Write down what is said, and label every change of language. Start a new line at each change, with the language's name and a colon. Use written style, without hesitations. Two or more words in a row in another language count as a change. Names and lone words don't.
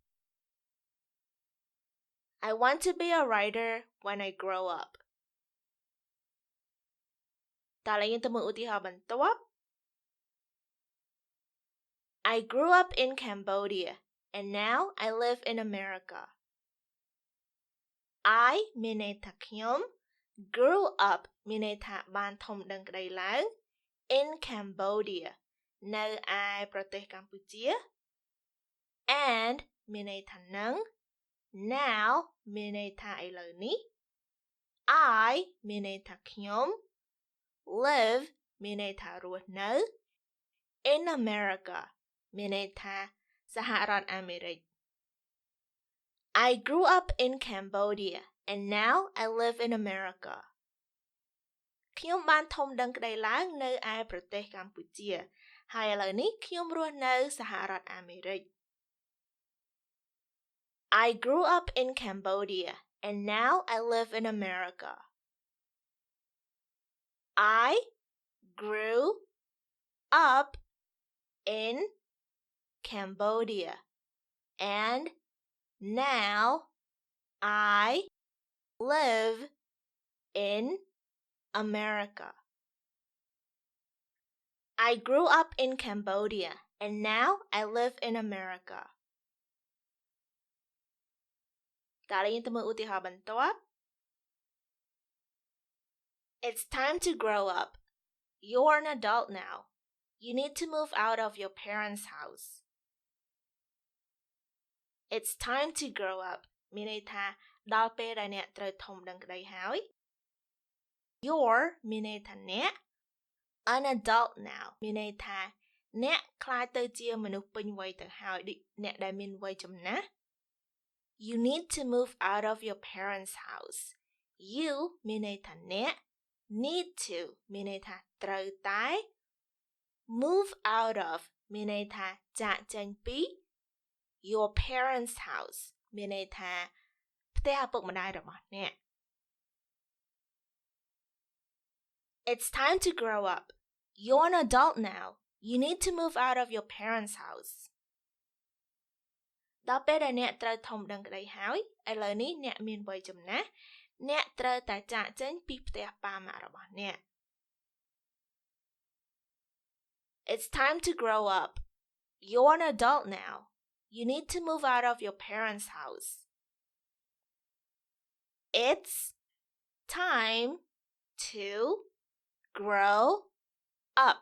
English: I want to be a writer when I grow up
Khmer: តើឡើយយើងទៅមើលឧទាហរណ៍បន្ទាប់
English: I grew up in Cambodia and now I live in America
Khmer: I មានន័យថាខ្ញុំ
English: grew up
Khmer: មានន័យថាបានធំដឹងក្តីឡើង
English: in Cambodia
Khmer: នៅឯប្រទេសកម្ពុជា and មានន័យថានឹង now មានន័យថាឥឡូវនេះ I មានន័យថាខ្ញុំ live មានន័យថារស់នៅ
English: in America
Khmer: មានន័យថាសហរដ្ឋអាមេរិក
English: I grew up in Cambodia and now I live in America
Khmer: ខ្ញុំបានធំដឹងក្តីឡើងនៅឯប្រទេសកម្ពុជាហើយឥឡូវនេះខ្ញុំរស់នៅសហរដ្ឋអាមេរិក
English: I grew up in Cambodia and now I live in America I grew up in Cambodia and now I live in America I grew up in Cambodia and now I live in America
Khmer: តើយើងទៅមើលឧទាហរណ៍បន្ទាប់
English: It's time to grow up You're an adult now You need to move out of your parents' house It's time to grow up
Khmer: មានន័យថាដល់ពេលដែលអ្នកត្រូវធំដឹងក្តីហើយ
English: You're
Khmer: មានន័យថាអ្នក
English: an adult now
Khmer: មានន័យថាអ្នកក្លាយទៅជាមនុស្សពេញវ័យទៅហើយដូចអ្នកដែលមានវ័យចំណាស់
English: You need to move out of your parents' house.
Khmer: You មានន័យថាអ្នក
English: need to
Khmer: មានន័យថាត្រូវតែ
English: move out of
Khmer: មានន័យថាចាកចេញពី
English: your parents' house
Khmer: មានន័យថាផ្ទះឪពុកម្ដាយរបស់អ្នក
English: It's time to grow up. You're an adult now. You need to move out of your parents' house.
Khmer: ដល់ពេលដែលអ្នកត្រូវធំដឹងក្តីហើយឥឡូវនេះអ្នកមានវ័យចំណាស់អ្នកត្រូវតែចាកចេញពីផ្ទះប៉ាម៉ាក់របស់អ្នក
English: It's time to grow up. You're an adult now. You need to move out of your parents' house. It's time to grow up.